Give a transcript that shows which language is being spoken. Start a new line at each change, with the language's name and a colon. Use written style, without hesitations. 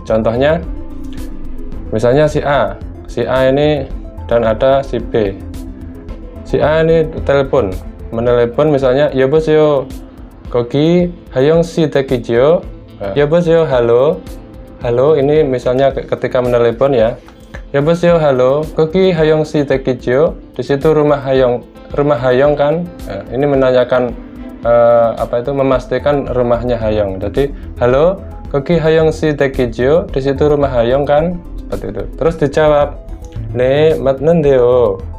Indonesian: Contohnya, misalnya si A ini dan ada si B. Si A ini menelepon misalnya,
Korean: 여보세요, 거기 하영 씨 댁이지요?
Indonesian: 여보세요, halo. Halo, ini misalnya ketika menelepon ya.
Korean: 여보세요, halo, 거기 하영 씨 댁이지요?
Indonesian: Di situ rumah Hayong kan? Nah, ini menanyakan memastikan rumahnya Hayong. Jadi, halo,
Korean: 거기 하영 씨 댁이지요?
Indonesian: Di situ rumah Hayong kan? Seperti itu. Terus dijawab,
Korean: 네, 맞는데요.